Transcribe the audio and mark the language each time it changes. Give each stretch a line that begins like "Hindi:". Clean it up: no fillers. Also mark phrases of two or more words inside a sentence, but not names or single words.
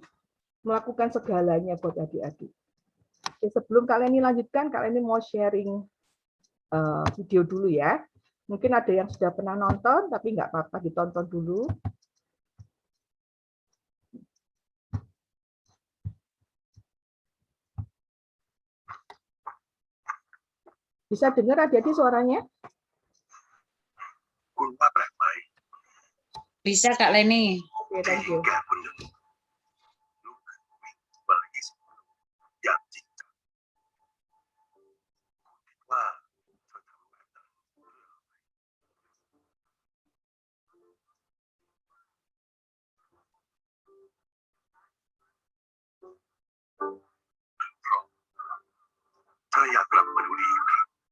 Indonesian: Melakukan segalanya buat adik-adik. Sebelum kalian ini lanjutkan, kalian ini mau sharing video dulu ya. Mungkin ada yang sudah pernah nonton, tapi nggak apa-apa ditonton dulu. Bisa dengar adik-adik suaranya?
Thai: คุณว่าแปลกไหม
Indonesian: Bisa Kak Leni. Oke,
English: thank you.
Thai: แก่คนหนึ่งลุกขึ้นวิ่งมา20 กิโลอย่างจริงจังคุณคิดว่าเธอทำแบบนั้นเพื่ออะไร เพราะเธออยากกลับมาดูดีอีกครั้ง